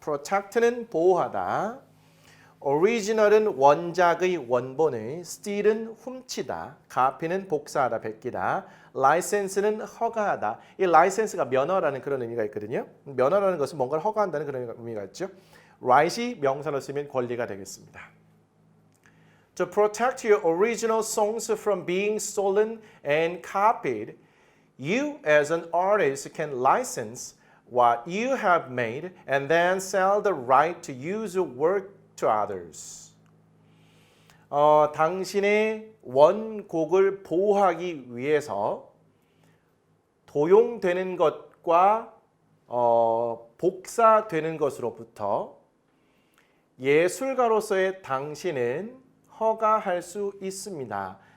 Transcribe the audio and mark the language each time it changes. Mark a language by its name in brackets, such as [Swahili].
[Korean] protect는 보호하다. original은 원작의 원본을, steal은 훔치다, copy는 복사하다, 베끼다, license는 허가하다. 이 license가 면허라는 그런 의미가 있거든요. 면허라는 것은 뭔가를 허가한다는 그런 의미가 있죠. right이 명사로 쓰면 권리가 되겠습니다. [English] To protect your original songs from being stolen and copied, you as an artist can license what you have made and then sell the right to use your work to others. [Korean] 당신의 원곡을 보호하기 위해서 도용되는 것과 복사되는 것으로부터 예술가로서의 당신은 허가할 수 있습니다.